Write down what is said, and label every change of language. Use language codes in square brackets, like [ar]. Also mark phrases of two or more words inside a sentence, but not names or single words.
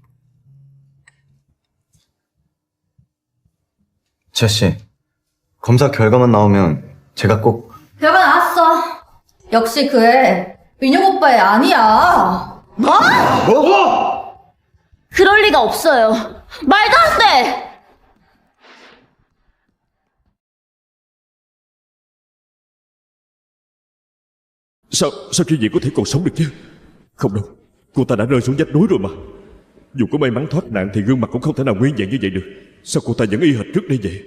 [ko] 지아씨, 검사 결과만 나오면 제가 꼭... 결과 나왔어. 역시 그 애 민혁 오빠 애 아니야. 뭐? 그럴 리가 없어요. 말도 안 돼! [vi] Sao chuyện gì có thể còn sống được chứ? Không đâu, cô ta đã rơi xuống vách núi rồi mà. Dù có may mắn thoát nạn thì gương mặt cũng không thể nào nguyên vẹn như vậy được. Sao cô ta vẫn y hệt trước đây vậy?